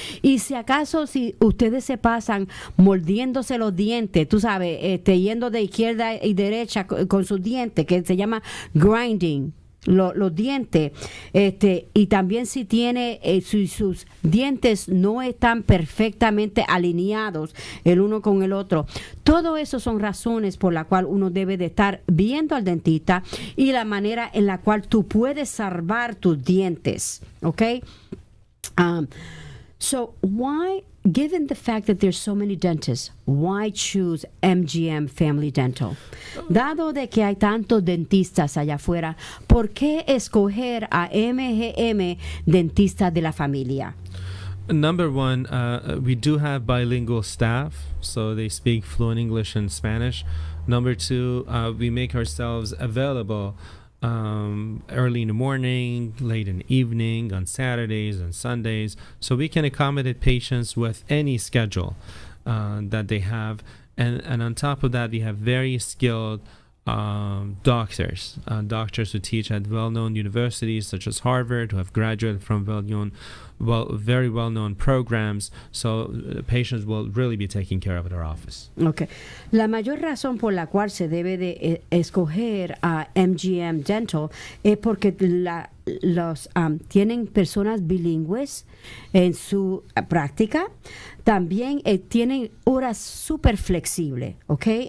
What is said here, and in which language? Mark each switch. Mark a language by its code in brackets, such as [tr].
[es] Y si acaso, si ustedes se pasan mordiéndose los dientes, tú sabes, yendo de izquierda y derecha con sus dientes, que se llama grinding los dientes, y también si tiene sus dientes no están perfectamente alineados el uno con el otro. Todo eso son razones por la cual uno debe de estar viendo al dentista y la manera en la cual tú puedes salvar tus dientes, ¿ok? [en] So why, given the fact that there's so many dentists, why choose MGM Family Dental? [es] Dado de que hay tantos dentistas allá afuera, ¿por qué escoger a MGM Dentista de la Familia? [en] Number one, we do have bilingual staff, so they speak fluent English and Spanish. Number two, we make ourselves available early in the morning, late in the evening, on Saturdays and Sundays, so we can accommodate patients with any schedule that they have. And on top of that, we have very skilled doctors who teach at well-known universities such as Harvard, who have graduated from very well-known programs, so patients will really be taken care of at our office. Okay. [es] La mayor razón por la cual se debe de escoger a MGM Dental es porque tienen personas bilingües en su práctica. También tienen horas súper flexibles, ¿ok?